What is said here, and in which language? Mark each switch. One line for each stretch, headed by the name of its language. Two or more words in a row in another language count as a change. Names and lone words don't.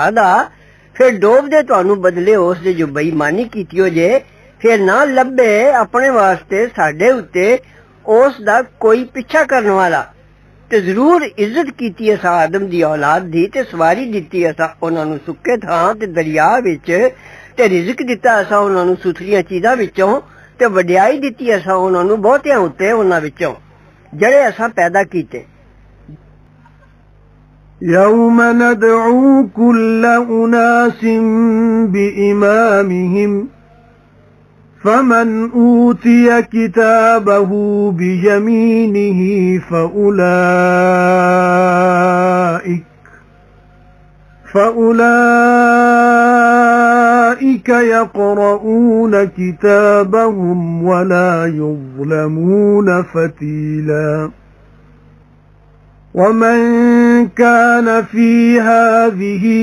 Punjabi: ਦਾ ਫਿਰ ਡੋਬ ਦੇ ਤੁਹਾਨੂੰ ਬਦਲੇ ਉਸ ਦੇ ਜੋ ਬੇਈਮਾਨੀ ਕੀਤੀ ਹੋ ਜੇ ਫਿਰ ਨਾ ਲੱਭੇ ਆਪਣੇ ਵਾਸਤੇ ਸਾਡੇ ਉੱਤੇ ਉਸ ਦਾ ਕੋਈ ਪਿੱਛਾ ਕਰਨ ਵਾਲਾ ਤੇ ਜ਼ਰੂਰ ਇੱਜ਼ਤ ਕੀਤੀ ਅਸਾਂ ਆਦਮ ਦੀ ਔਲਾਦ ਦੀ ਤੇ ਸਵਾਰੀ ਦਿੱਤੀ ਅਸਾਂ ਉਹਨਾਂ ਨੂੰ ਸੁੱਕੇ ਥਾਂ ਤੇ ਦਰਿਆ ਵਿੱਚ ਤੇ ਰਿਜ਼ਕ ਦਿੱਤਾ ਅਸਾਂ ਉਹਨਾਂ ਨੂੰ ਸੁਥਰੀਆਂ ਚੀਜ਼ਾਂ ਵਿੱਚੋਂ ਤੇ ਵਡਿਆਈ ਦਿੱਤੀ ਅਸਾਂ ਉਹਨਾਂ ਨੂੰ ਬਹੁਤਿਆਂ ਉੱਤੇ ਉਹਨਾਂ ਵਿੱਚੋਂ ਜਿਹੜੇ ਅਸਾਂ ਪੈਦਾ ਕੀਤੇ
Arabic: يوم ندعو كل أناس بإمامهم فمن أوتي كتابه بيمينه فأولئك يقرؤون كتابهم ولا يظلمون فتيلا ومن كان في هذه